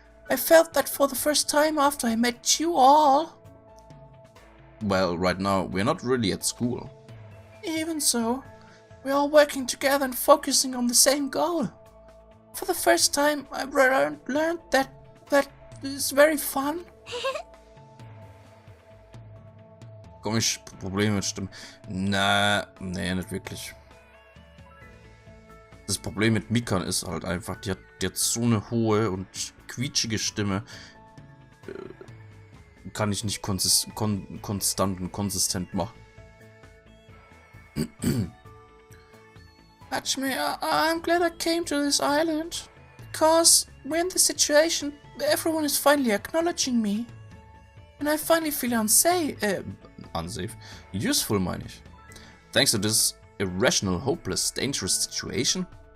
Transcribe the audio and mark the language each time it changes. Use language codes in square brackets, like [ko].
[en] I felt that for the first time after I met you all. Well, right now, we're not really at school. Even so, we're all working together and focusing on the same goal. For the first time, I learned that is very fun. [de] Komisch, Probleme mit Stimmen. Nee, nicht wirklich. Das Problem mit Mikan ist halt einfach, die hat so eine hohe und quietschige Stimme. Kann ich nicht konstant und konsistent machen. [en] Actually, I'm glad I came to this island. Because we're in this situation, everyone is finally acknowledging me. And I finally feel unsafe. Useful, [de] meine ich. [en] Thanks to this irrational, hopeless, dangerous situation.